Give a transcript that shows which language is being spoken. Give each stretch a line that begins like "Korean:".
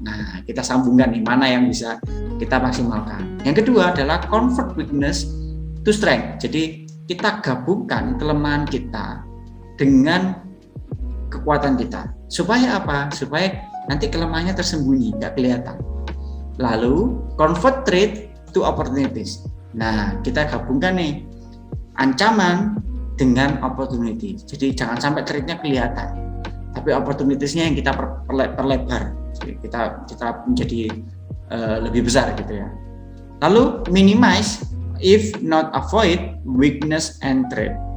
Indonesian: Nah, kita sambungkan nih mana yang bisa kita maksimalkan. Yang kedua adalah
English: convert weakness to strength.
Indonesian: Jadi kita gabungkan kelemahan kita dengan kekuatan kita. Supaya apa? Supaya nanti kelemahannya tersembunyi, nggak kelihatan. Lalu
English: convert threat to opportunities.
Indonesian: Nah, kita gabungkan nih ancaman dengan opportunity. Jadi jangan sampai threat-nya kelihatan, tapi opportunities-nya yang kita perlebar. Jadi kita menjadi lebih besar gitu ya. Lalu
English: minimize if not avoid weakness and threat.